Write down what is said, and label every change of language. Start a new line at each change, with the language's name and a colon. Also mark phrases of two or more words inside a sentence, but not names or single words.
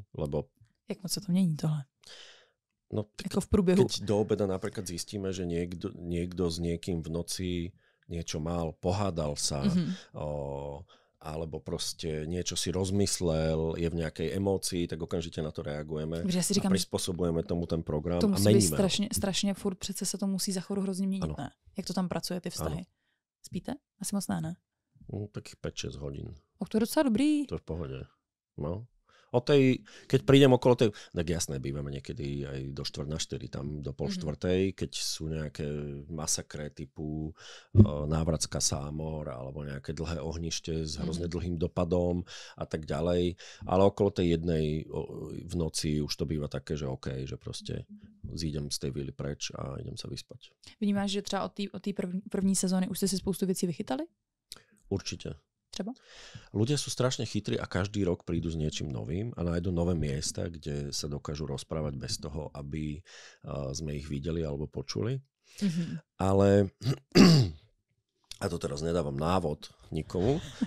Slovak: Lebo...
Czech: Jak moc sa to mění tohle?
Slovak: No, ako v průběhu. Keď do obeda napríklad zistíme, že niekto s niekým v noci niečo mal, pohádal sa, alebo proste niečo si rozmyslel, je v nejakej emócii, tak okamžite na to reagujeme a prispôsobujeme tomu ten program to a meníme.
Czech: Strašně furt přece se to musí za chvíli hrozně měnit, ne? Jak to tam pracuje, ty vztahy? Ano. Spíte? Asi moc ne?
Slovak: Takých 5-6 hodín.
Czech: To je docela dobrý.
Slovak: To je v pohode. No. Keď prídem okolo tej, tak jasné, bývame niekedy aj do 3:45, tam do 3:30, keď sú nejaké masakre typu návrat z Kasámor alebo nejaké dlhé ohnište s hrozne dlhým dopadom a tak ďalej. Ale okolo tej 1:00 v noci už to býva také, že OK, že proste zídem z tej vily preč a idem sa vyspať.
Czech: Vnímáš, že třeba od té první sezóny už ste si spoustu věcí vychytali?
Slovak: Určite.
Czech: Třeba?
Slovak: Ľudia sú strašne chytrí a každý rok prídu s niečím novým a nájdu nové miesta, kde sa dokážu rozprávať bez toho, aby sme ich videli alebo počuli. Ale a to teraz nedávam návod nikomu.